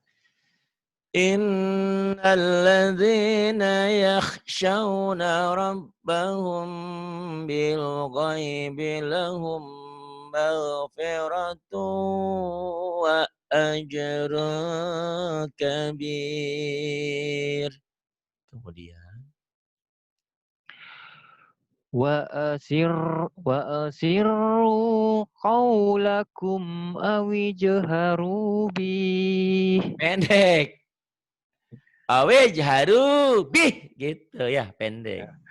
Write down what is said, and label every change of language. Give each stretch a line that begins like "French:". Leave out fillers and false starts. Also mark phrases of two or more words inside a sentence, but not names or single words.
Arabic: إن الذين يخشون ربهم بالغيب لهم مغفرة وأجر كبير.
Indonesian: Kemudian
Arabic: وأسروا قولكم أو اجهروا به.
Indonesian: pendek.
Arabic: أو اجهروا به
Indonesian: gitu ya, pendek.